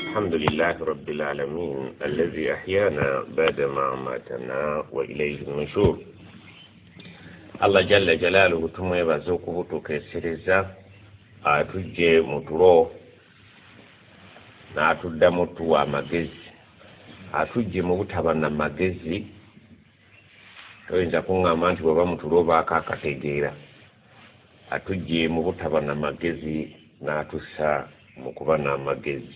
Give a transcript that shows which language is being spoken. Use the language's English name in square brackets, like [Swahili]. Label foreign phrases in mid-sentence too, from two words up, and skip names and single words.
[Arabic] الحمد لله رب العالمين الذي أحيانا بعدما أماتنا وإليه النشور. [Ganda] Allah [Arabic] جل جلاله [Ganda] tumwebaza okubutuukessereza atujje mu tulo n'atuddamu tuwa amagezi, atujje mu butaba na magezi. Toyinza kuŋŋamba nti bw'oba mu tulo baako akategeera. Atujje mu butaba na magezi n'atussa mu kuba n'amagezi.